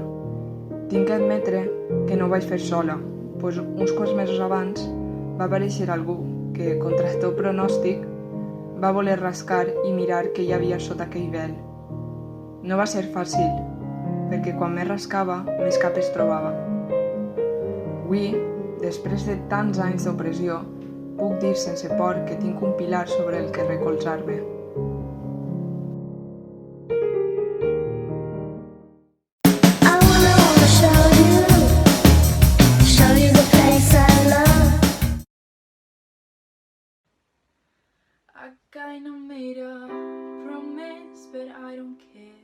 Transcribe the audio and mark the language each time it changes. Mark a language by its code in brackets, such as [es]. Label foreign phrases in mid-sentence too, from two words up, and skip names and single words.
[ca] Tinc que admetre que no ho vaig fer sola, doncs uns quants mesos abans va aparèixer algú que, contra el teu pronòstic, va voler rascar i mirar què hi havia sota aquell vel. No va ser fàcil, perquè quan més rascava, més cap es trobava. Avui, després de tants anys d'opressió, puc dir sense por que tinc un pilar sobre el que recolzar-me. [en] I kinda made a promise, but I don't care.